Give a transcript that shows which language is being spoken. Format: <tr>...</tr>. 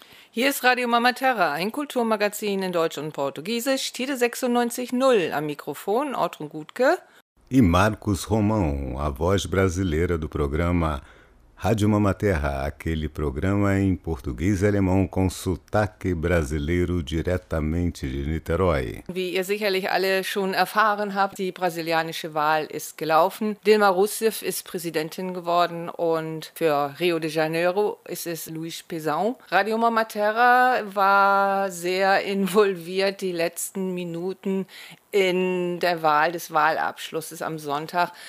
<de>Hier ist Radio Mama Terra, ein Kulturmagazin in Deutsch und Portugiesisch, Tide 96.0, am Mikrofon, Ortrun Gutke.</de> <pt>E Marcos Romão, a voz brasileira do programa Rádio Mama Terra, aquele programa em português e alemão com sotaque brasileiro diretamente de Niterói.</pt> <de>Wie ihr sicherlich alle schon erfahren habt, die brasilianische Wahl ist gelaufen. Dilma Rousseff ist Präsidentin geworden und für Rio de Janeiro ist es Luiz Pezão. Radio Mama Terra war sehr involviert die letzten Minuten in der Wahl des Wahlabschlusses am Sonntag.</de>